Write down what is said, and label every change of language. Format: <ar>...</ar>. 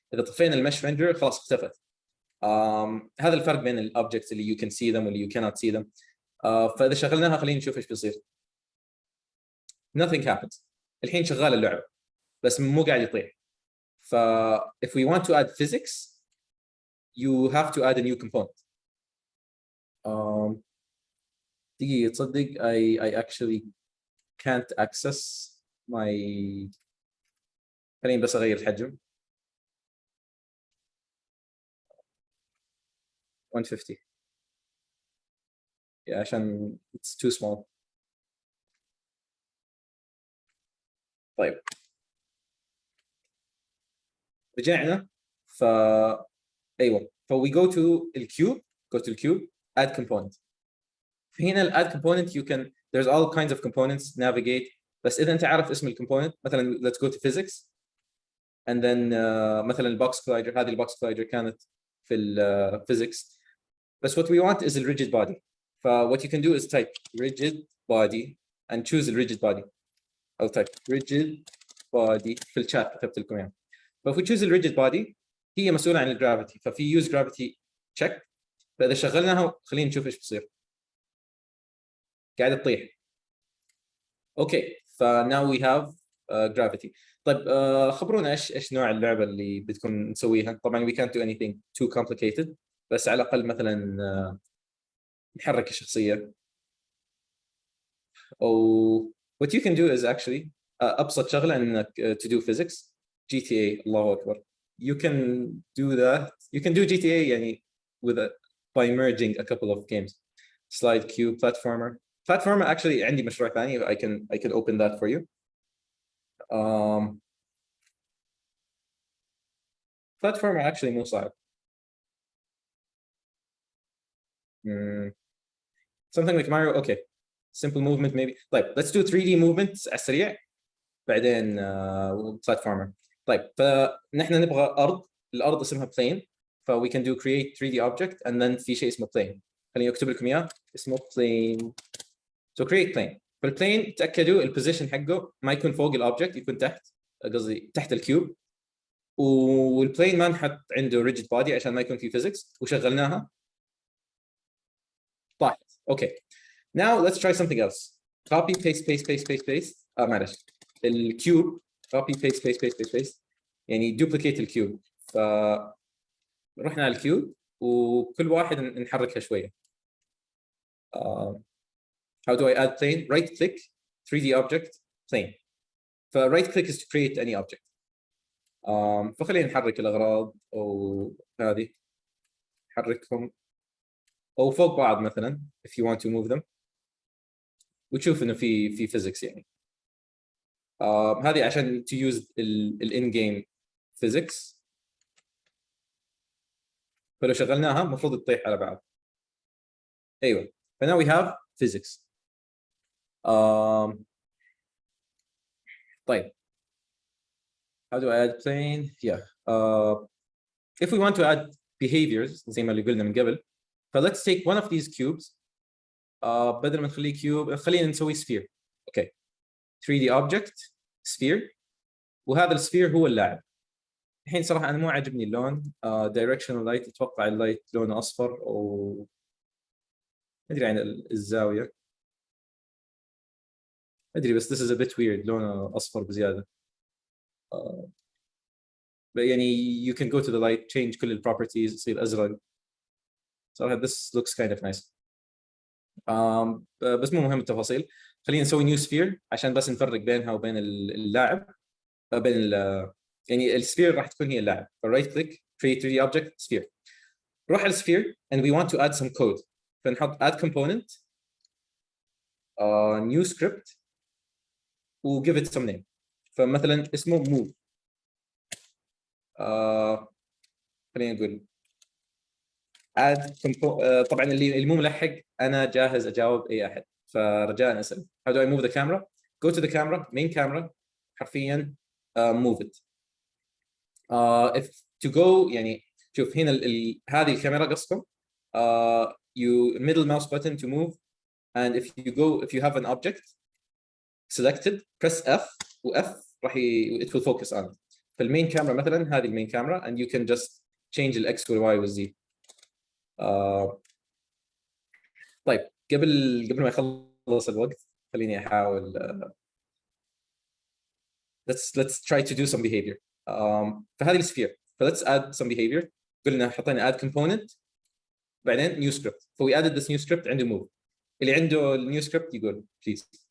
<ar>اذا طفينا المش ريندر خلاص اختفت. هذا الفرق بين الاوبجكتس اللي</ar> <en>you can see them واللي you cannot see them.</en> <ar>فاذا شغلناها خلينا نشوف ايش بيصير.</ar> <en>nothing happens.</en> <ar>الحين شغال اللعبه بس مو قاعد يطيح. ف</ar> <en>if we want to add physics you have to add a new component.</en> <ar>دقيقة تصدق</ar> <en>I actually can't access my.</en> <ar>خليني بس اغير الحجم 150 عشان</ar> <en>it's too small.</en> <ar>طيب رجعنا. ف ايوه ف</ar> <en>we go to الكيوب add component. فهنا ال add component you can there's all kinds of components navigate.</en> <ar>بس اذا انت عارف اسم الكومبوننت مثلا</ar> <en>let's go to physics and then</en> <ar>مثلا البوكس كولايدر. هذه البوكس كولايدر كانت في الفيزيكس.</ar> <en>بس what we want is a rigid body.</en> <ar>ف</ar> <en>what you can do is type rigid body and choose a rigid body. I'll type rigid body</en> <ar>في الشات كتبت لكم يعني.</ar> <en>ف if we choose a rigid body</en> <ar>هي مسؤولة عن الجرافيتي. ففي</ar> <en>use gravity check.</en> <ar>فإذا شغلناها خلينا نشوف ايش بصير. قاعدة تطيح. اوكي ف</ar> <en>now we have gravity.</en> <ar>طيب خبرونا ايش نوع اللعبة اللي بدكم نسويها. طبعا</ar> <en>we can't do anything too complicated،</en> <ar>بس على الأقل مثلا نحرك الشخصية.</ar> <en>أو what you can do is actually</en> <ar>أبسط شغلة إنك</ar> <en>to do physics.</en> <ar>GTA الله أكبر.</ar> <en>You can do that. You can do GTA</en> <ar>يعني</ar> <en>with by merging a couple of games. Slide cube platformer. Platformer actually</en> <ar>عندي مشروع ثاني.</ar> <en>I can open that for you. Platformer actually</en> <ar>مو صعب.</ar> <en>Something like Mario. Okay. Simple movement maybe. طيب let's do 3D movements</en> <ar>على السريع بعدين</ar> <en>platformer.</en> <ar>طيب فنحن نبغى أرض. الأرض اسمها plane.</ar> <en>ف we can do create 3D object and then</en> <ar>في شيء اسمه</ar> <en>plane.</en> <ar>خليني أكتب لكم إياه اسمه plane.</ar> <en>So create plane.</en> <ar>فالplane تأكدوا البوزيشن حقه ما يكون فوق الأوبجكت، يكون تحت، قصدي تحت الكيوب. والبلين ما نحط عنده rigid body عشان ما يكون في physics. وشغلناها طاحت.</ar> <en>Okay now let's try something else. copy paste</en> <ar>معلش الكيوب</ar> <en>copy paste يعني duplicate الكيوب.</en> <ar>ف رحنا على الكيوب وكل واحد نحركها شويه.</ar> <en>how do I add plane? right click 3D object plane. ف right click is to create any object.</en> <ar>فخلينا نحرك الاغراض او هذه نحركهم او فوق بعض مثلا</ar> <en>if you want to move them</en> <ar>وتشوف انه في physics يعني.</ar> <en>هذه عشان to use ال in game physics.</en> <ar>فلو شغلناها المفروض تطيح على بعض. ايوه فناو</ar> <en>we have physics. طيب how do I add plane? Yeah. If we want to add behaviors</en> <ar>زي ما اللي قلنا من قبل.</ar> <en>ف let's take one of these cubes</en> <ar>بدل ما نخليه كيوب خلينا نسوي سفير. اوكي 3D object sphere، وهذا السفير هو اللاعب. الحين صراحه انا مو عاجبني اللون directional light، اتوقع اللايت لونه اصفر او ما ادري عن الزاويه، ما ادري، بس</ar> <en>this is a bit weird،</en> <ar>لونه اصفر بزياده.</ar> <en>يعني you can go to the light change</en> <ar>كل البروبرتيز يصير ازرق.</ar> <en>صراحه this looks kind of nice.</en> <ar>بس مو مهم التفاصيل. خلينا نسوي نيو سفير عشان بس نفرق بينها وبين اللاعب، بين يعني السفير راح تكون هي اللاعب.</ar> <en>فرايت click create 3D object sphere، نروح على السفير and we want to add some code،</en> <ar>فنحط</ar> <en>add component new script و give it some name.</en> <ar>فمثلا اسمه move. خلينا نقول</ar> <en>add</en> <ar>طبعا اللي مو ملحق انا جاهز اجاوب اي احد، فرجاء اسال.</ar> <en>how do I move the camera؟ go to the camera main camera</en> <ar>حرفيا</ar> <en>move it. if to go</en> <ar>يعني شوف هنا هذه الكاميرا قصكم</ar> <en>you middle mouse button to move and if you have an object selected press F و F راح it will focus on it.</en> <ar>فالمين كاميرا مثلا هذه المين كاميرا</ar> <en>and you can just change ال X وال Y وال Z.</en> <ar>طيب قبل ما يخلص الوقت خليني احاول</ar> <en>let's try to do some behavior. فهذه السفير let's add some behavior.</en> <ar>قلنا حطينا</ar> <en>add component بعدين new script. So we added this new script</en> <ar>عنده</ar> <en>move.</en> <ar>اللي عنده النيو script يقول</ar> <en>please.</en>